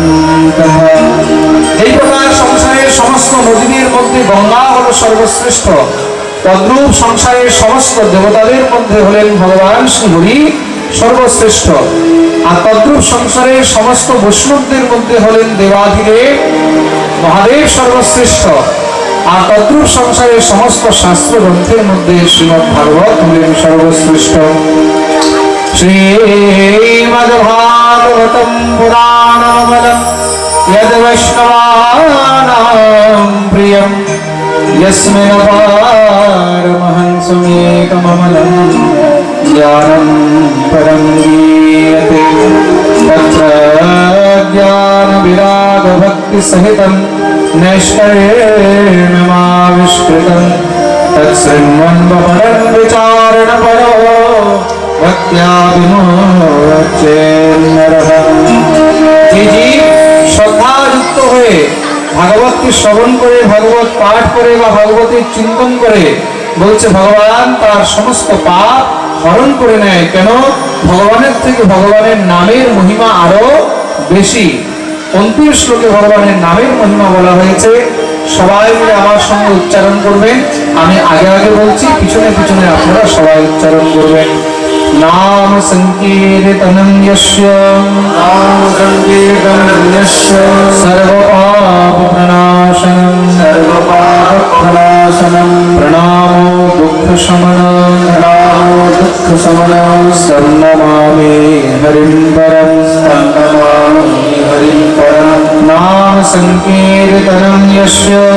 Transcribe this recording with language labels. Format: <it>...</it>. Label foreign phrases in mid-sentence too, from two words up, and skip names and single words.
<bn>এই প্রকার নদীদের মধ্যে গঙ্গা হলো সর্বশ্রেষ্ঠ, তদ্রূপ সংসারের সমস্ত দেবতাদের মধ্যে হলেন ভগবান শ্রী হরি সর্বশ্রেষ্ঠ, আর তদ্রূপ সংসারের সমস্ত বৈষ্ণবদের মধ্যে হলেন দেবাধিদেব মহাদেব সর্বশ্রেষ্ঠ, আর তদ্রূপ সংসারের সমস্ত শাস্ত্র গ্রন্থের মধ্যে শ্রীমদ্ ভাগবত হলেন সর্বশ্রেষ্ঠ।</bn> <sa>শ্রীমদ্ভাগবতম পুরাণমলম यद वैष्णवानां प्रियं यस्मिन् पारमहंसमेकममलं ज्ञानं परं गीयते तत्र ज्ञानविरागभक्तिसहितं नैष्कर्म्यमाविष्कृतं तत्शृण्वन् विचारणपरो भक्त्या विमोच्ये नरः।</sa> <bn>শ্রদ্ধাযুক্ত হয়ে ভাগবতকে শ্রবণ করে, ভাগবত পাঠ করে বা ভাগবতের চিন্তন করে বলছে ভগবান তার সমস্ত পাপ হরণ করে নেয়। কেন? ভগবানের থেকে ভগবানের নামের মহিমা আরো বেশি। 29 শ্লোকে ভগবানের নামের মহিমা বলা হয়েছে। সবাই মিলে আমার সঙ্গে উচ্চারণ করবেন। আমি আগে আগে বলছি, পিছনে পিছনে আপনারা সবাই উচ্চারণ করবেন।</bn> <sa>नाम संकीर्तनं यस्य सर्वपापप्रणाशनं प्रणामो दुःखशमनं तं नमामि हरिं परं नाम संकीर्तनं यस्य</sa>